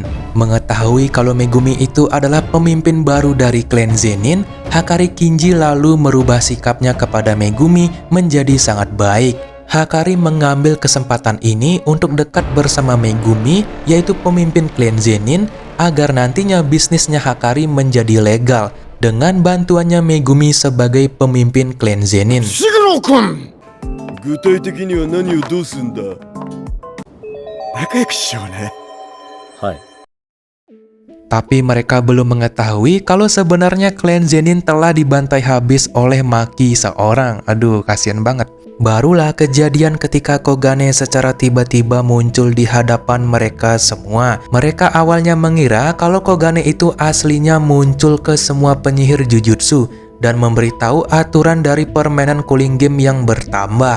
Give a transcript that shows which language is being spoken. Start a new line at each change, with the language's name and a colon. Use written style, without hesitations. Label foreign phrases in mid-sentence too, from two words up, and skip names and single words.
Indonesian: Mengetahui kalau Megumi itu adalah pemimpin baru dari klan Zenin, Hakari Kinji lalu merubah sikapnya kepada Megumi menjadi sangat baik. Hakari mengambil kesempatan ini untuk dekat bersama Megumi, yaitu pemimpin klan Zenin, agar nantinya bisnisnya Hakari menjadi legal dengan bantuannya Megumi sebagai pemimpin klan Zenin.
Japanese: 具体的には何をどうすんだ。仲良くしようね。はい。
Indonesian: Tapi mereka belum mengetahui kalau sebenarnya klan Zenin telah dibantai habis oleh Maki seorang. Aduh, kasihan banget. Barulah kejadian ketika Kogane secara tiba-tiba muncul di hadapan mereka semua. Mereka awalnya mengira kalau Kogane itu aslinya muncul ke semua penyihir Jujutsu dan memberitahu aturan dari permainan cooling game yang bertambah.